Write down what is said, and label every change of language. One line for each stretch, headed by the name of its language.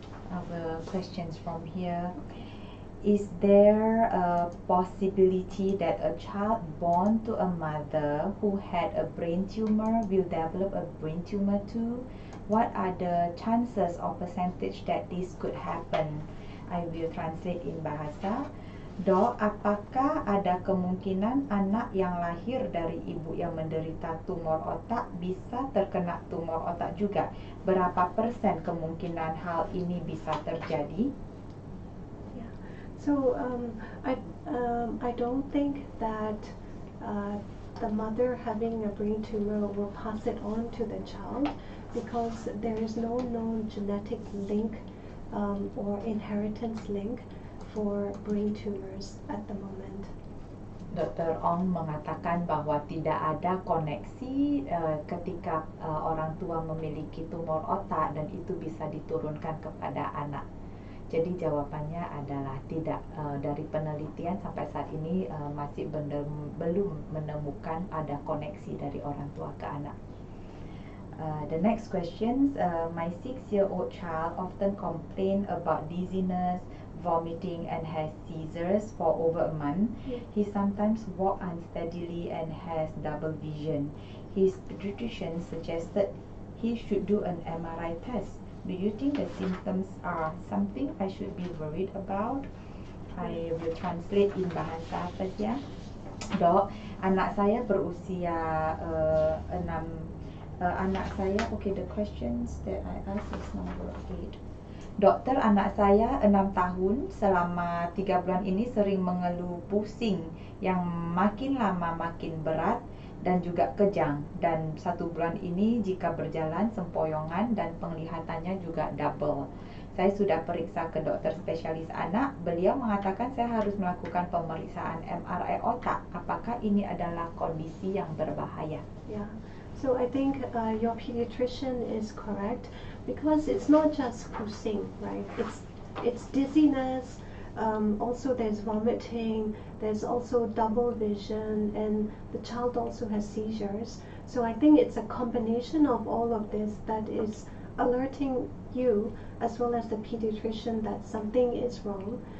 English: Our questions from here. Is there a possibility that a child born to a mother who had a brain tumor will develop a brain tumor too? What are the chances or percentage that this could happen? I will translate in bahasa.
Indonesian: Dok, apakah ada kemungkinan anak yang lahir dari ibu yang menderita tumor otak bisa terkena tumor otak juga? Berapa persen kemungkinan hal ini bisa terjadi?
English: So I don't think that the mother having a brain tumor will pass it on to the child, because there is no known genetic link or inheritance link for brain tumors at the moment.
Indonesian: Dr. Aung mengatakan bahwa tidak ada koneksi ketika orang tua memiliki tumor otak dan itu bisa diturunkan kepada anak. Jadi jawabannya adalah tidak. Dari penelitian sampai saat ini masih belum menemukan ada koneksi dari orang tua ke anak.
English: The next question, my 6-year-old child often complain about dizziness, vomiting and has seizures for over a month. He sometimes walk unsteadily and has double vision. His pediatrician suggested he should do an MRI test. Do you think the symptoms are something I should be worried about? I will translate in bahasa first
Indonesian: ya. Dok, anak saya berusia 6. Anak saya,
English: okay, the questions that I asked is number 8.
Indonesian: Dokter, anak saya 6 tahun, selama 3 bulan ini sering mengeluh pusing yang makin lama makin berat dan juga kejang, dan 1 bulan ini jika berjalan sempoyongan dan penglihatannya juga double. Saya sudah periksa ke dokter spesialis anak. Beliau mengatakan saya harus melakukan pemeriksaan MRI otak. Apakah ini adalah kondisi yang berbahaya?
English: Yeah. So I think your pediatrician is correct, because it's not just pusing, right? It's dizziness. Also there's vomiting, there's also double vision, and the child also has seizures. So I think it's a combination of all of this that is alerting you as well as the pediatrician that something is wrong.